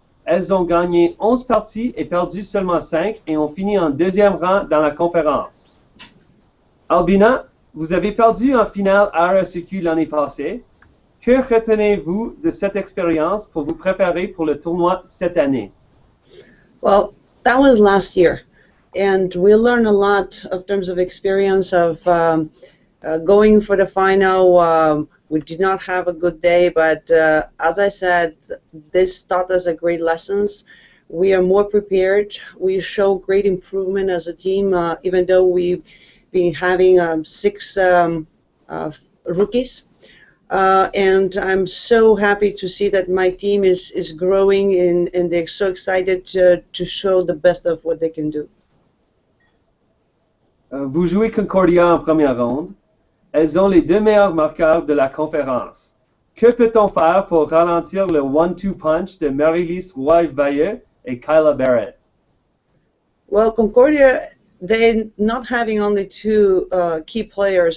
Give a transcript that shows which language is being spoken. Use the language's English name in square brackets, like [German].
[French] Elles ont gagné 11 parties et perdu seulement 5 et ont fini en 2e rang dans la conférence. Albina, vous avez perdu en finale RSEQ l'année passée. Que retenez-vous de cette expérience pour vous préparer pour le tournoi cette année? [English] Well, That was last year, and we learned a lot of terms of experience of going for the final. We did not have a good day, but as I said, this taught us a great lessons. We are more prepared. We show great improvement as a team, even though we've been having 6 rookies. And I'm so happy to see that my team is growing, and they're so excited to show the best of what they can do. [French] Vous jouez Concordia en première ronde. Elles ont les 2 meilleurs marqueurs de la conférence. Que peut-on faire pour ralentir le 1-2 punch de Marie-Lise Roy-Vailleux et Kyla Barrett? [English] Well, Concordia, they're not having only 2 key players.